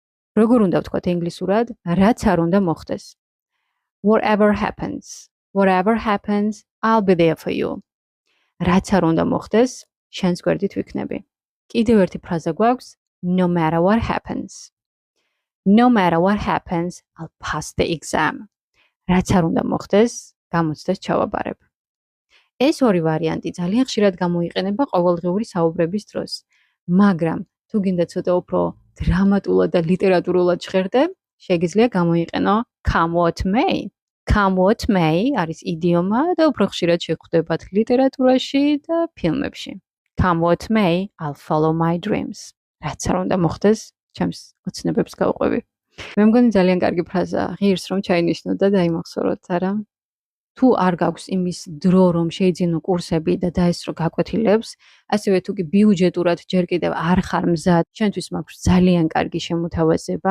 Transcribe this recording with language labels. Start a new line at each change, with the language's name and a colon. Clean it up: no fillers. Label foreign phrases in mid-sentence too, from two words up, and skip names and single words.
Georgian: როგორ უნდა ვთქვათ ინგლისურად, რაც არ უნდა მოხდეს.
English: Whatever happens, I'll be there for you.
Georgian: რაც არ უნდა მოხდეს, შენს გვერდით ვიქნები. კიდევ ერთი ფრაზა გვაქვს,
English: no matter what happens. No matter what happens, I'll pass the exam.
Georgian: რაც არ უნდა მოხდეს, გამოცდას ჩავაბარებ. ეს ორი ვარიანტი ძალიან ხშირად გამოიყენება ყოველდღიური საუბრების დროს. მაგრამ თუ გინდა ცოტა უფრო დრამატულად და ლიტერატურულად ჟღერდე, შეგიძლია გამოიყენო
English: come what may. Come what may
Georgian: არის იდიომა და უფრო ხშირად შეხვდებათ ლიტერატურაში და ფილმებში.
English: Come what may, I'll follow my dreams.
Georgian: რაც არ უნდა მოხდეს, ჩემს ოცნებებს გავყვები. მე მგონი ძალიან კარგი ფრაზაა, ღირს რომ ჩაინიშნოთ და დაიმახსოვროთ, არა? თუ არ გაქვს იმის დრო, რომ შეიძინო კურსები და დაესწრო გაკვეთილებს, ასევე თუ კი ბიუჯეტურად ჯერ კიდევ არ ხარ მზად, ჩვენთვის მაქვს ძალიან კარგი შემოთავაზება.